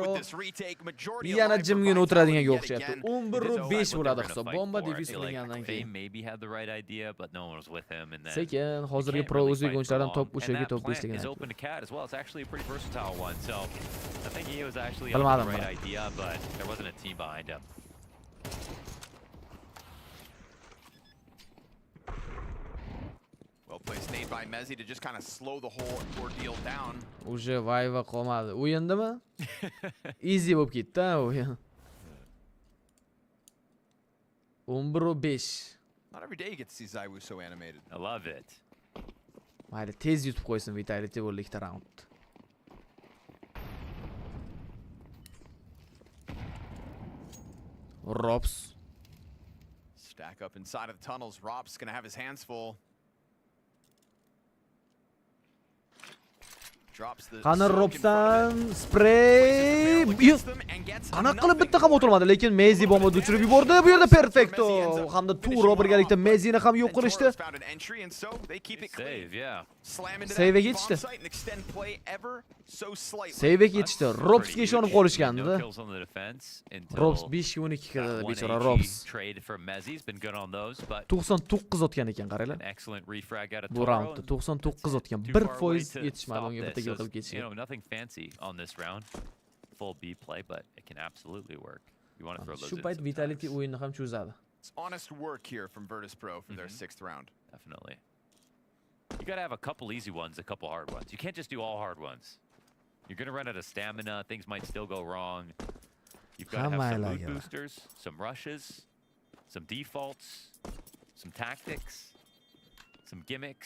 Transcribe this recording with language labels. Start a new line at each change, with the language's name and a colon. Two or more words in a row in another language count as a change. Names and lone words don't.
Uzbek: Yana jimgina o'tiradiganga o'xshyapti. 11-5 bo'ladi hisob. Bomba defis qilingandan keyin. Sekin hozirgi pro o'zbek o'yinchilaridan top o'shaga top 5 ligini. Bilmadim.
English: Wasn't a team behind him. Well placed nade by Mezi to just kind of slow the whole ordeal down.
Uzbek: Uje vayva qolmadi. O'yindimi? Easy bo'lib ketdi o'yin. 11-5.
English: Not every day you get to see Zaiwu so animated. I love it.
Uzbek: Mayli, tez yutib qo'ysin Vitality bo'ldi ikkita round. Robs.
English: Stack up inside of the tunnels. Rob's gonna have his hands full.
Uzbek: Qani Robsdan spray. Ana qilib bitta ham o'tirmadi, lekin Mezi bombani uchirib yubordi. Bu yerda Perfecto hamda Turo birgalikda Mezini ham yo'q qilishdi. Save'ga yetishdi. Save'ga yetishdi. Robsga ishonib qolishgandi. Robs 5-12 kirdi bechora Robs. 99 otgan ekan, qaranglar. Bu raundda 99 otgan. 1% yetishmadi unga bitta kill qilib ketishga.
English: Nothing fancy on this round. Full B play, but it can absolutely work. You want to throw those in.
Uzbek: Shu payt Vitality o'yinni ham cho'zadi.
English: It's honest work here from Virtus Pro for their 6th round. Definitely. You got to have a couple easy ones, a couple hard ones. You can't just do all hard ones. You're going to run out of stamina. Things might still go wrong. You've got to have some mood boosters, some rushes, some defaults, some tactics, some gimmicks.